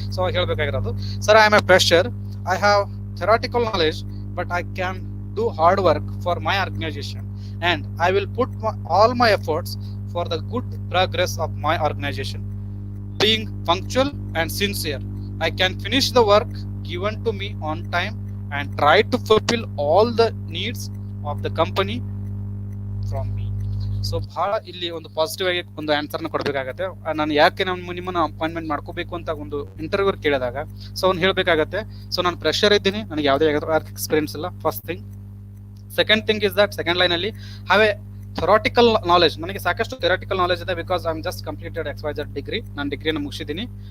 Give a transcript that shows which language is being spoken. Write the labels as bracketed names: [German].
[English] So ಅವಾಗ ಹೇಳ್ಬೇಕಾಗಿರೋದು, sir I am a fresher, I have theoretical knowledge but I can do hard work for my organisation and I will put all my efforts for the good progress of my organization. Being punctual and sincere, I can finish the work given to me on time and try to fulfill all the needs of the company from me. [Kannada] So ಬಹಳ ಇಲ್ಲಿ ಒಂದು positive ಆಗಿ ಒಂದು answer ನ ಕೊಡ್ಬೇಕಾಗತ್ತೆ. ನಾನು ಯಾಕೆ ನಿಮ್ಮನ್ನ appointment ಮಾಡ್ಕೋಬೇಕು ಅಂತ ಒಂದು ಇಂಟರ್ವ್ಯೂ ಕೇಳಿದಾಗ ಸೊ ಅವ್ನು ಹೇಳ್ಬೇಕಾಗತ್ತೆ, ಸೊ ನಾನು ಫ್ರೆಶರ್ ಇದ್ದೀನಿ, ನನಗೆ ಯಾವುದೇ ವರ್ಕ್ ಎಕ್ಸ್ಪೀರಿಯನ್ಸ್ ಇಲ್ಲ, first thing. Second thing is that, second line ಅಲ್ಲಿ ಹ್ಯಾವ್ ಎ ಥೆರಾಟಿಕಲ್ ನಾಲೆಜ್, ನನಗೆ ಸಾಕಷ್ಟು ಥೆರಾಟಿಕಲ್ ನಾಲೆಜ್ ಇದೆ, [English] because I am just completed [Kannada] XYZ degree, ನಾನು ಡಿಗ್ರಿನ ಮುಗಿಸಿದ್ದೀನಿ.